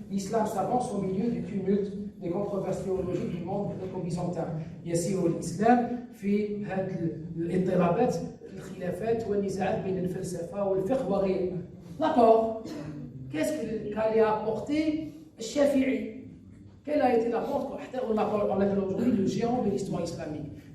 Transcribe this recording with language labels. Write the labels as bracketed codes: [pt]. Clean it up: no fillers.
[fr] L'islam s'avance au milieu du tumulte des controverses théologiques du monde gréco-byzantin. [ar] يسير الإسلام في هذه الاضطرابات الخلافات والنزاعات بين الفلسفة والفقه وغيره. [fr] D'accord. Qu'est-ce qu'allait apporter Shafi'i? Quel a été l'apport? On appelle aujourd'hui le géant de l'histoire islamique.